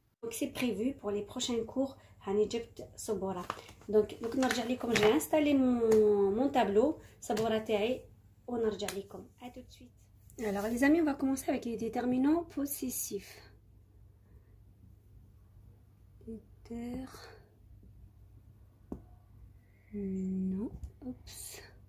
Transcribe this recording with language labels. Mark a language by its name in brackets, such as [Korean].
[French] Donc c'est prévu pour les prochains cours. [Arabic] هاني جبت صبورة. donc نرجع لكم [French] j'ai installé mon tableau [Arabic] صبورة تاعي ونرجع لكم. [French] à tout de suite. Alors les amis, on va commencer avec les déterminants possessifs. Non, oups.